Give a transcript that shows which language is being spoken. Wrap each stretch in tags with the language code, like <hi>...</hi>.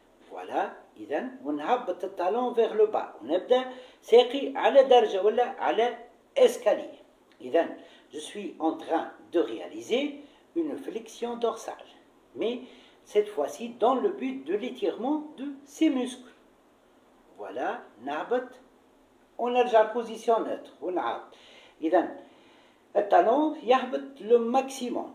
<fr>Voilà,</fr> <ar>إذا ونهبط</ar> <fr>الtalon vers le bas.</fr> <ar>ونبدأ ساقي على درجة ولا على escalier. إذا</ar> <fr>je suis en train de réaliser une flexion dorsale, mais cette fois-ci dans le but de l'étirement de ces muscles.</fr> <ar>Voilà, نهبط ونرجع</ar> <fr>position neutre</fr> <ar>ونعاود. إذا الtalon يهبط</ar> <fr>le maximum.</fr>